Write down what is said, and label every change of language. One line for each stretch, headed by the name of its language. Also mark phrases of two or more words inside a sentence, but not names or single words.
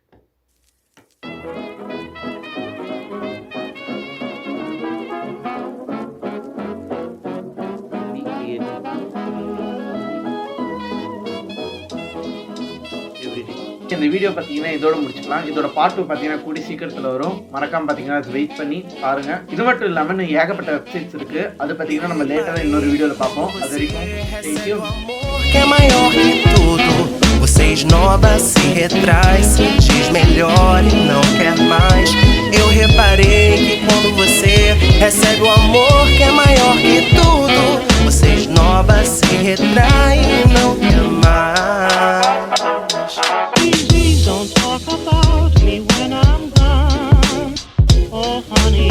Tamil: இந்த வீடியோ பார்த்தீங்கன்னா இதோட முடிச்சுக்கலாம். இதோட பார்ட் 2 பார்த்தீங்கன்னா கூடி சீக்கிரத்தில் வரும். மறக்காம பார்த்தீங்கன்னா அது வெயிட் பண்ணி பாருங்க. இது மட்டும் இல்லாமல் இன்னும் ஏகப்பட்ட வெப்சைட்ஸ் இருக்கு. அது பார்த்தீங்கன்னா நம்ம லேட்டராக இன்னொரு வீடியோவில் பார்ப்போம். அது வரைக்கும்
Portuguese: que é maior que tudo. Você esnoba, se retrai, se diz melhor e não quer mais. Eu reparei que quando você recebe o amor que é maior que tudo, você esnoba, se retrai e não quer mais.
English: Please don't talk about me when I'm gone. Oh honey,